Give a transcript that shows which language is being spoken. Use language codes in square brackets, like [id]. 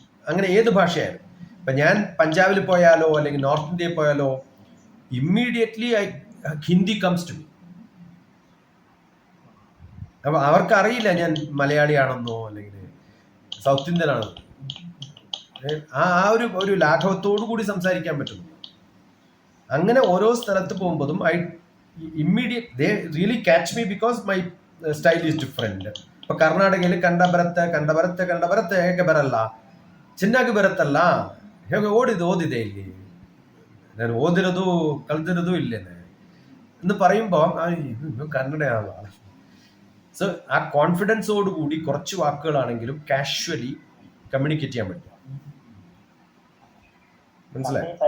[ml] അങ്ങനെ ഏത് ഭാഷയായാലും, ഇപ്പം ഞാൻ പഞ്ചാബിൽ പോയാലോ അല്ലെങ്കിൽ നോർത്ത് ഇന്ത്യയിൽ പോയാലോ immediately Hindi [en] Comes to me. [ml] അപ്പം അവർക്കറിയില്ല ഞാൻ മലയാളിയാണെന്നോ അല്ലെങ്കിൽ സൗത്ത് ഇന്ത്യൻ ആണെന്നോ. ആ ഒരു ലാഘവത്തോടു കൂടി സംസാരിക്കാൻ പറ്റുന്നു. അങ്ങനെ ഓരോ സ്ഥലത്ത് പോകുമ്പോഴും I [en] immediate they really catch me because my style is different. [kn] ಇപ്പൊ ಕರ್ನಾಟಕದಲ್ಲಿ ಕಂಡ ಬರುತ್ತೆ ಹೇಗೆ ಬರಲ್ಲ, ಚೆನ್ನಾಗಿ ಬರುತ್ತಲ್ಲ, ಹೇಗೆ ಓದಿದೆ ಇಲ್ಲಿ, ನಾನು ಓದಿರೋದು ಕಲ್ತಿರೋದು ಇಲ್ಲೇನೆ [ml] എന്ന് പറയുമ്പോൾ കന്നഡയാണോ. സോ ആ കോൺഫിഡൻസോടുകൂടി കുറച്ച് വാക്കുകളാണെങ്കിലും കാഷ്വലി കമ്മ്യൂണിക്കേറ്റ് ചെയ്യാൻ പറ്റും. മനസ്സിലായി?